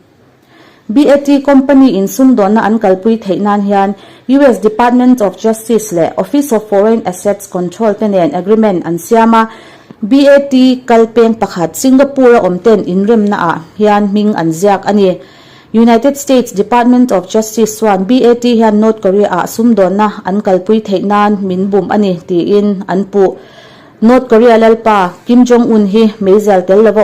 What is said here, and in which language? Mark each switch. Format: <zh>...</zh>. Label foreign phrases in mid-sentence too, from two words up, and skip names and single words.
<hmr>BAT company in sumdon na an kalpui theinan hian US Department of Justice le Office of Foreign Assets Control ten agreement an siama BAT kalpeng pakhat Singapore omten inrem na a hian ming an ziak ani United States Department of Justice swan BAT hian North Korea a sumdon na an kalpui theinan minbum ani ti in an pu North Korea lalpa Kim Jong-un hi mezal tel lava</hmr>